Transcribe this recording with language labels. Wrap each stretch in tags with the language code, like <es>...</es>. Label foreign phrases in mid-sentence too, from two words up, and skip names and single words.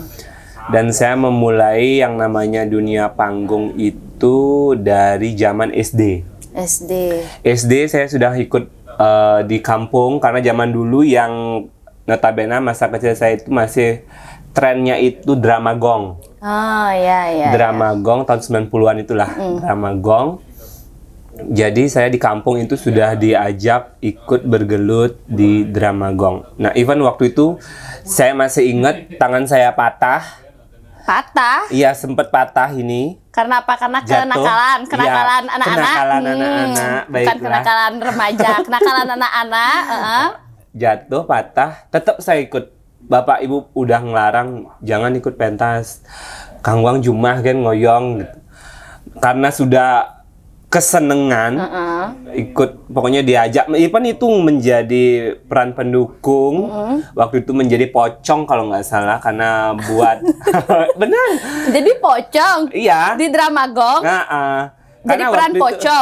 <id>Dan saya memulai yang namanya dunia panggung itu dari zaman SD. SD saya sudah ikut di kampung, karena zaman dulu yang notabene masa kecil saya itu masih trennya itu drama gong. Drama gong tahun 90-an itulah. Drama gong. Jadi saya di kampung itu sudah diajak ikut bergelut di drama gong. Nah, even waktu itu saya masih ingat tangan saya patah. Iya, sempat patah ini. Karena apa? Karena kenakalan anak-anak. Kenakalan anak-anak. Bukan kenakalan remaja, kenakalan anak-anak. Jatuh, patah, tetap saya ikut. Bapak ibu udah ngelarang jangan ikut pentas. Kang Wang Jumah kan ngoyong gitu. Karena sudah kesenengan, ikut pokoknya diajak. Even itu menjadi peran pendukung. Waktu itu menjadi pocong kalau nggak salah karena buat benar. Jadi pocong Iya. di drama Gong. Jadi peran pocong.</id>